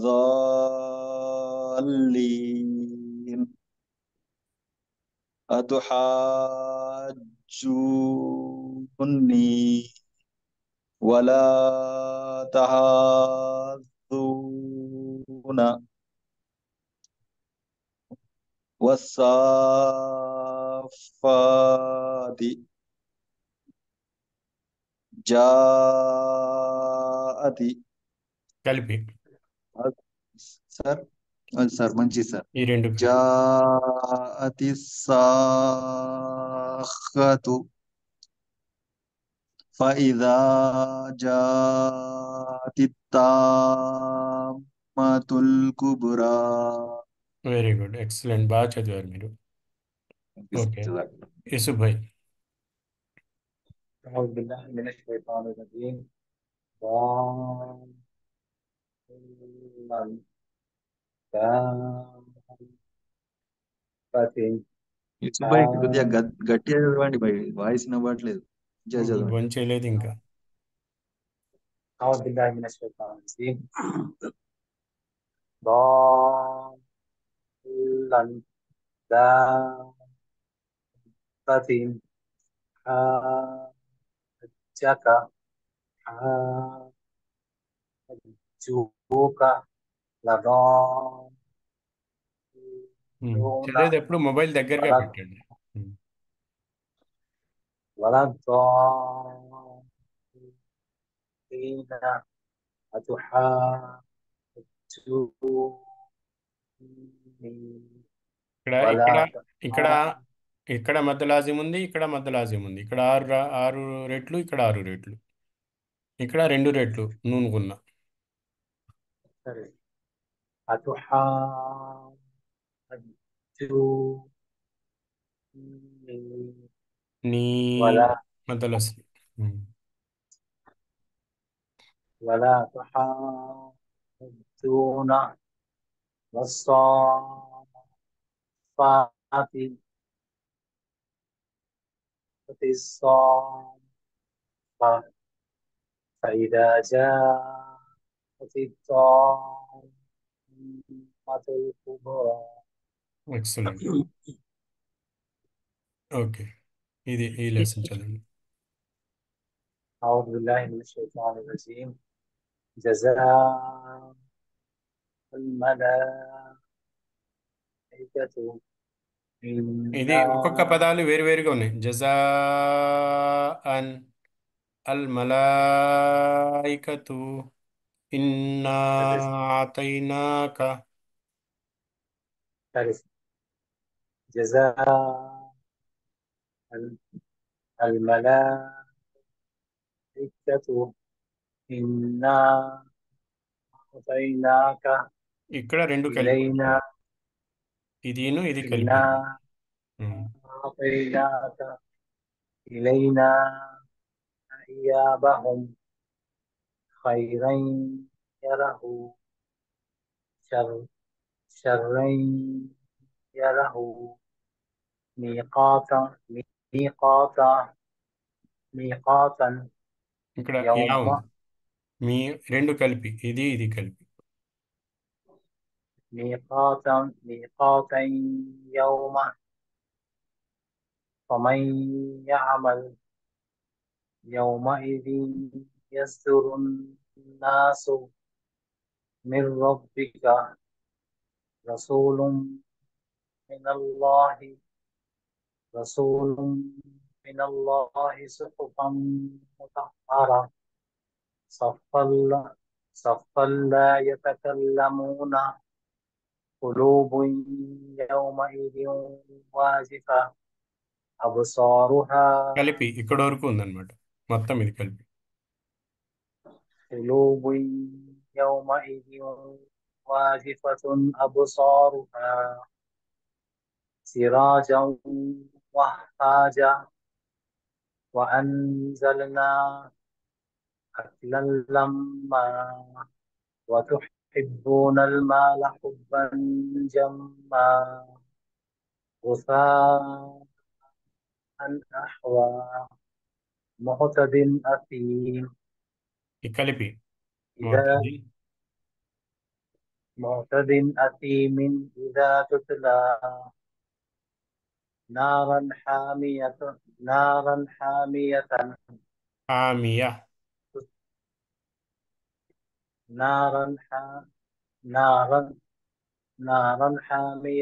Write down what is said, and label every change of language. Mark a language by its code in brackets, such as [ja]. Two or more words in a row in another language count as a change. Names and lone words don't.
[ar] الضالين أتحاجوني ولا تحاضون والصافات جاءت. [te] కలిపి సార్ సార్ మంచిది సార్. ఈ రెండు కలిపి. [ar] جاءت الصاخة فإذا جاءت الطامة الكبرى. [en] very good, excellent, [te] బాగా చదివారు మీరు. ఓకే, యూసుఫ్ భాయ్. [ar] أعوذ بالله من الشيطان الرجيم. ضالًا دابة [te] యూసుఫ్ భాయ్ కొద్దిగా గట్టిగా చదవండి భాయ్, వాయిస్ వినబడట్లేదు. చదవండి. భోజనం చేయలేదు ఇంకా. [ar] أعوذ بالله من الشيطان الرجيم. ضالًا دابة حاجك حاجوك لضالون [te] చదివేటప్పుడు మొబైల్ దగ్గరగా [ar] ولا [te] పెట్టండి. [ar] ولا الضالين أتحاجوني [te] ఇక్కడ [ar] ولا [te] ఇక్కడ ఇక్కడ మధ్య లాజిం ఉంది, ఇక్కడ మధ్య లాజిం ఉంది. ఇక్కడ 6 రెట్లు, ఇక్కడ 6 రెట్లు, ఇక్కడ 2 రెట్లు నూనుకున్నా. [ar] أتحاجوني [te] నీ [ar] ولا [te] మధ్యలో వస్తుంది. [ar] ولا تحاجون والصافات الصافة فإذا جاءت الطامة الكبرى. [en] Excellent. Okay, [te] ఇది ఈ లెసన్ చదవండి. [ar] أعوذ بالله من الشيطان الرجيم. جزاء الملائكة [te] ఇది ఒక్కొక్క పదాలు వేరువేరుగా ఉన్నాయి. [ar] جزاءً الملائكة إنا أعطيناك. جزاء الملائكة إنا أعطيناك [te] ఇక్కడ 2 కలిపి, [ar] إلينا [te] ఇది కలిపి. [ar] إنا أعطيناك إلينا إيابهم خيرا يره شرا يره ميقاتا [te] ఇక్కడ [ar] يوم [te] యా ఉంది. మీ రెండు కలిపి ఇది ఇది కలిపి [ar] ميقاتا يوما فمن يعمل يومئذ يصدر الناس من ربك رسول من الله رسول من الله صحفا مطهرة صفا لا يتكلمون قلوب يومئذ واجفة أبصارها [te] కలిపి ఇక్కడ వరకు ఉందన్నమాట మొత్తం ఇది కలిపి [ar] قلوب يومئذ واجفة أبصارها سراجا وهاجا وأنزلنا أكلا لما وتحبون المال حبا جما غثاء أحوى معتد أثيم [te] ఈ కలిపి [ar] إذا [te] మొత్తది [ar] معتد أثيم إذا تتلى نارا حامية نارا حامية హామియా نارا نارا نارا حامية